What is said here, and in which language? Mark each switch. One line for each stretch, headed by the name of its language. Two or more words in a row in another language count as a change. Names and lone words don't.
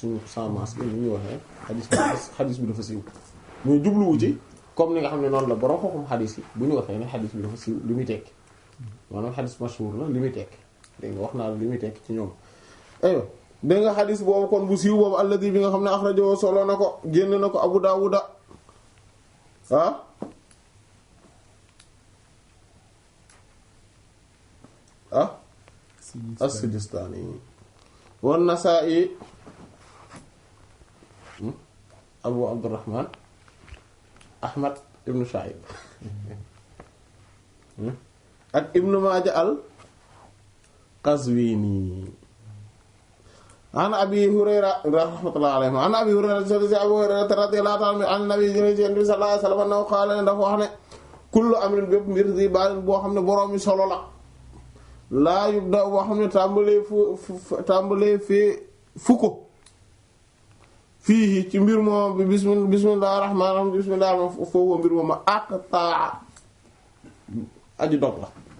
Wolof: suñu
French: sans masque
Wolof: ni ñuy waxee xadis bi dafa siiw mais jubluwu ci comme ni nga xam ne noonu la borom xooxum xadis yi bu ñu waxee ne xadis bi dafa siiw li muy tekki maanaam xadis mashhur la li muy tekki dégg nga wax naa la li muy tekki ci ñoom aywa dégg nga xadis boobu kon bu siiw boobu alladi bi nga xam ne axrajahu solo na ko génn na ko Abu Dawuda
Arabic: as-Sijistani wa Nasa'i Abu Abdurrahman Ahmad ibn Shu'ayb ak Ibn Maaja al-Qazwini an Abi Hurayra رحمة الله عليه عن أبي هريرة رضي الله تعالى عن النبي صلى الله عليه وسلم قال
Wolof: ne dafa wax ne
Arabic: كل أمر
Wolof: bépp mbir di baalin boo xam ne borom mi solo la
Arabic: لا يبدأ
Wolof: boo xam ne tàmbalee fu ko fii ci mbir moom bi
Arabic: بسم الله الرحمن الرحيم
Wolof: bismillah foofu mbir moom ma aqtaa aji dog la